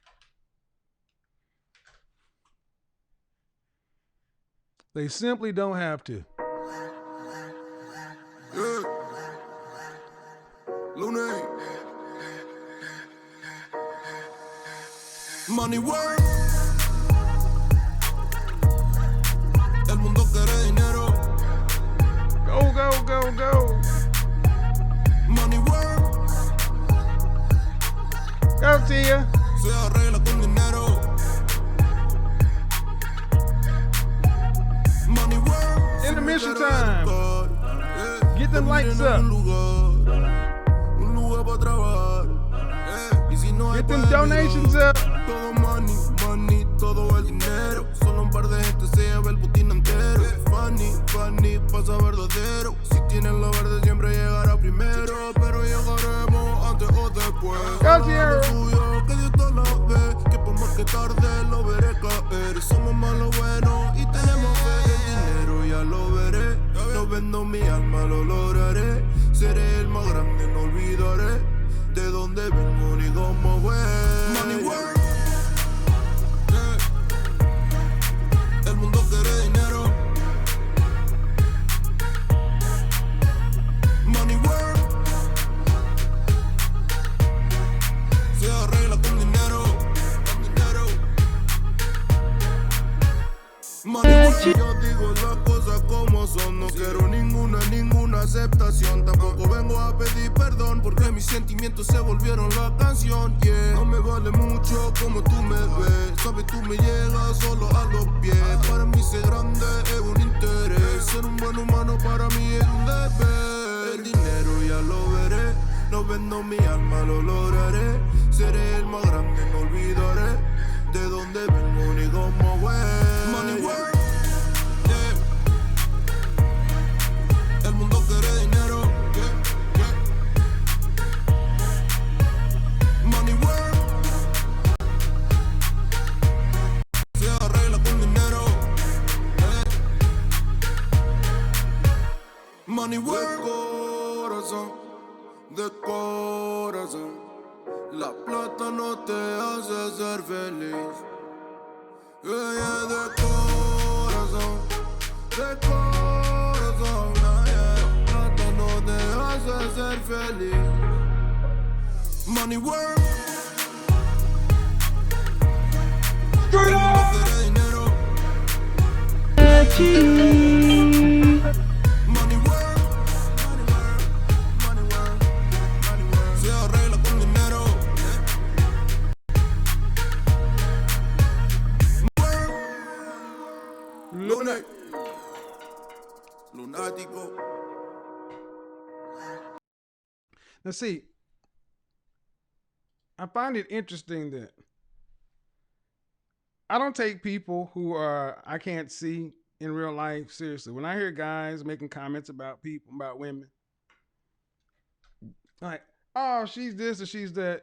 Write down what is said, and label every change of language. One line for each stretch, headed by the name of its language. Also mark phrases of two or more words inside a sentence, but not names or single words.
English: They simply don't have to. Yeah. Lune. Money work.
Spanish: El mundo quiere dinero.
English: Go. Money work. Go, Tia.
Spanish: Se arregla con dinero.
English: Money work. Intermission time. Get them lights up.
Spanish: Un lugar para trabajar. Y si no
English: Get them donations up.
Spanish: Todo money, todo el dinero. Solo un par de gente se lleva el botín entero. Funny, pasa verdadero. Si tienen lo verde siempre llegará primero. Pero llegaremos antes o después.
English: Go,
Spanish: Suyo, que Dios te lo ve. Que por más que tarde lo veré caer. Somos malos buenos y tenemos fe. El dinero ya lo veré. No vendo mi alma, lo lograré. Seré el más grande, no olvidaré de dónde vengo ni cómo fue.
English: Money work.
Spanish: El mundo quiere dinero.
English: Money work.
Spanish: Se arregla con Yo digo las cosas como son, no quiero ninguna aceptación. Tampoco vengo a pedir perdón porque mis sentimientos se volvieron la canción, yeah. No me vale mucho como tú me ves, sabes tú me llegas solo a los pies. Para mí ser grande es un interés, ser un buen humano para mí es un deber. El dinero ya lo veré, no vendo mi alma, lo lograré. Seré el más grande, no olvidaré de dónde vengo ni cómo voy.
English: Money work, yeah.
Spanish: El mundo quiere dinero,
English: yeah, yeah. Money work,
Spanish: se arregla con dinero,
English: yeah. Money work,
Spanish: de corazón. La plata no te hace ser feliz. Yeah, de corazón, yeah, la plata no te hace ser feliz.
English: Money work, Straight up.
Spanish: quiere dinero.
English: Money work, money work, money work, money work.
Spanish: Se arregla con dinero. Lunes, lunático.
English: Now, see, I find it interesting that I don't take people who I can't see in real life seriously. When I hear guys making comments about people, about women, like, oh, she's this or she's that.